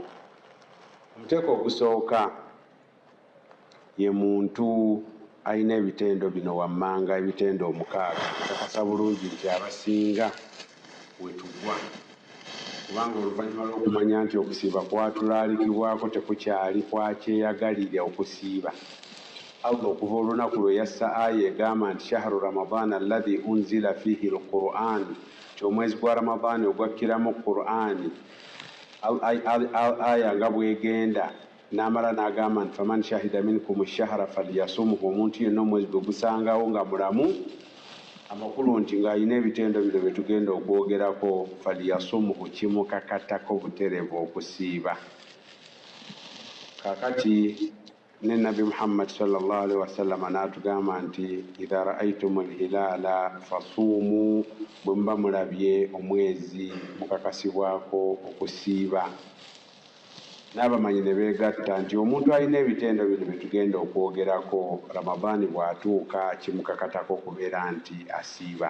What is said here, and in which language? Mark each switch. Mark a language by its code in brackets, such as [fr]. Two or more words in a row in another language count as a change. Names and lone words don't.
[lg] Omuteeko ogusooka ye muntu alina ebitendo bino wammanga, ebitendo 6. Nkakasa bulungi nti abasinga wetugwa, kubanga oluvannyuma lw'okumanya nti okusiiba kwatulaalikibwako tekukyali kwakyeyagalira okusiiba. Allah okuva olunaku lwe yassa aya egamba nti [ar] شهر رمضان الذي أنزل فيه القرآن, [lg] ti omwezi gwa ramadaani ogwakkiramu qur'ani. Aya nga bwegenda n'amala n'agamba nti [ar] فمن شهد منكم الشهر فليصمه, [lg] omuntu yenna omwezi gwe gusangawo nga mulamu, amakulu nti ng'alina ebitendo bino bye tugenda okwogerako, falyasumhu, kimukakatako buterevu okusiiba. Kaakati ne Nabi Muhammad [ar] صلى الله عليه وسلم [lg] n'atugamba nti [ar] إذا رأيتم الهلال فصوموا, [lg] bwe muba mulabye omwezi mukakasibwako okusiiba. N'abamanyi ne beegatta nti omuntu alina ebitendo bino bye tugenda okwogerako, Ramadaani bw'atuuka kimukakatako okubeera nti asiiba.